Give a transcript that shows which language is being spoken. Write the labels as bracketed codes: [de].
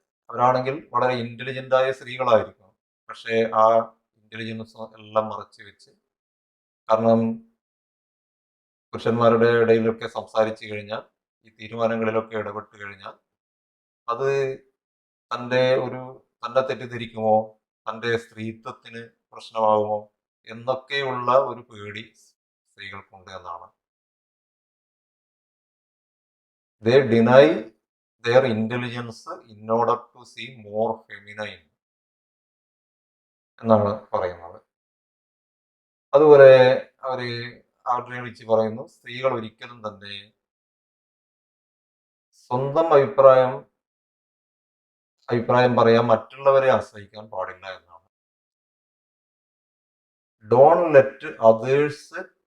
[ml] അവരാണെങ്കിൽ വളരെ ഇന്റലിജന്റായ സ്ത്രീകളായിരിക്കും. പക്ഷേ ആ ഇന്റലിജൻസ് എല്ലാം മറച്ചു വെച്ച്, കാരണം പുരുഷന്മാരുടെ ഇടയിലൊക്കെ സംസാരിച്ചു കഴിഞ്ഞാൽ, ഈ തീരുമാനങ്ങളിലൊക്കെ ഇടപെട്ട് കഴിഞ്ഞാൽ അത് തന്നെ തെറ്റിദ്ധരിക്കുമോ, തൻ്റെ സ്ത്രീത്വത്തിന് പ്രശ്നമാകുമോ എന്നൊക്കെയുള്ള ഒരു പേടി സ്ത്രീകൾക്കുണ്ട് എന്നാണ്. [en] They deny their intelligence in order to seem more feminine [ml] എന്നാണ് പറയുന്നത്. അതുപോലെ ആഡ്രിയൻ റിച്ച് പറയുന്നു, സ്ത്രീകൾ ഒരിക്കലും തന്നെ സ്വന്തം അഭിപ്രായം പറയാൻ മറ്റുള്ളവരെ ആശ്രയിക്കാൻ പാടില്ല എന്നാണ്. [en] don't let others